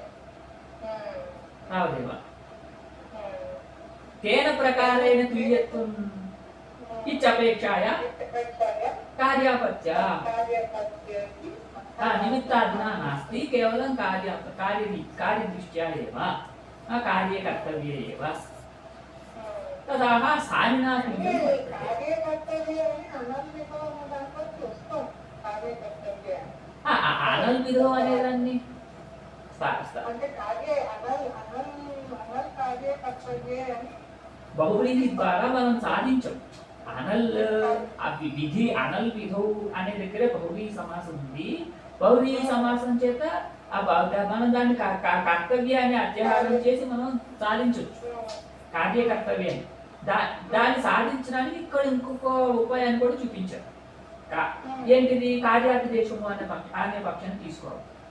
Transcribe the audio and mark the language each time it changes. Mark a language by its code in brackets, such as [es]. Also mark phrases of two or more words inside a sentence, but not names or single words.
[sa] तावदेव तेन प्रकारेण तुल्यत्वम् इत्यपेक्षाया कार्यापत्या निमित्तादिना नास्ति केवलं कार्यदृष्ट्या एव कार्ये कर्तव्ये एव तदाह स्थानिना तुल्यं अनल्विधो అనేదాన్ని [te] బహువ్రీహి ద్వారా మనం సాధించం అనల్ విధి అనల్ విధౌ అనే దగ్గర బహువ్రీహి సమాసం ఉంది బహువ్రీహి సమాసం చేత మనం దాన్ని కర్తవ్యాన్ని అధ్యాహారం చేసి మనం సాధించవచ్చు కార్య కర్తవ్యాన్ని దాన్ని సాధించడానికి ఇక్కడ ఇంకొక ఉపాయాన్ని కూడా చూపించారు ఏంటిది కార్యాతిదేశము అనే పక్షాన్ని తీసుకోవాలి